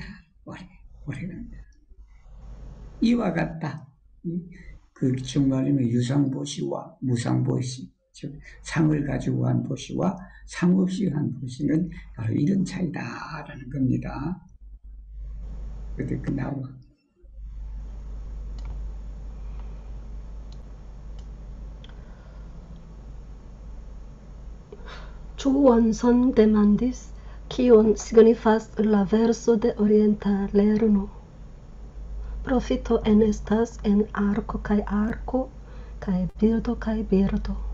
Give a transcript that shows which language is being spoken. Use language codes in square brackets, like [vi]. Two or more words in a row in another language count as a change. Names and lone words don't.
[ko] 오래 간다. 이와 같다. 그 정말이면 유상보시와 무상보시, 즉 상을 가지고 한 보시와 상 없이 한 보시는 바로 이런 차이다라는 겁니다. 그때 끝나고. [eo] Chuonson demandis, kion signifas la verso de orienta lerno. Profito enestas en arco kai birdo.